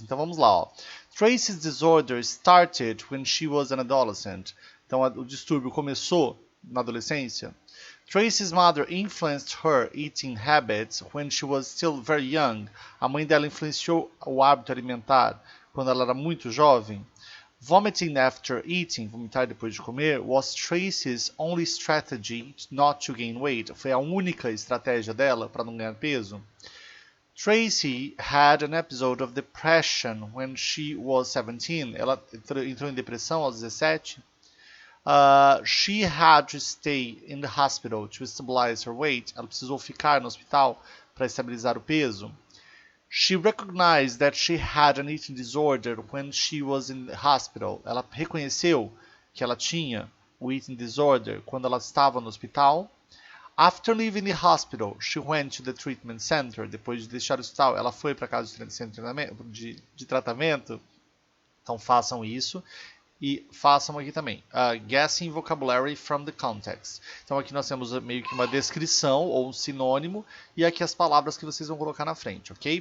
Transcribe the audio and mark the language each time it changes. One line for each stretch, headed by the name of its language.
Portuguese: Então, vamos lá. Ó.
English: Tracy's disorder started when she was an adolescent.
Portuguese: Então, o distúrbio começou na adolescência.
English: Tracy's mother influenced her eating habits when she was still very young.
Portuguese: A mãe dela influenciou o hábito alimentar quando ela era muito jovem.
English: Vomiting after eating,
Portuguese: vomitar depois de comer,
English: was Tracy's only strategy not to gain weight.
Portuguese: Foi a única estratégia dela para não ganhar peso.
English: Tracy had an episode of depression when she was 17.
Portuguese: Ela entrou em depressão aos 17.
English: She had to stay in the hospital to stabilize her weight.
Portuguese: Ela precisou ficar no hospital para estabilizar o peso.
English: She recognized that she had an eating disorder when she was in the hospital.
Portuguese: Ela reconheceu que ela tinha o eating disorder quando ela estava no hospital.
English: After leaving the hospital, she went to the treatment center.
Portuguese: Depois de deixar o hospital, ela foi para a casa de tratamento. Então façam isso. E façam aqui também.
English: Guessing vocabulary from the context.
Portuguese: Então aqui nós temos meio que uma descrição ou um sinônimo. E aqui as palavras que vocês vão colocar na frente, ok?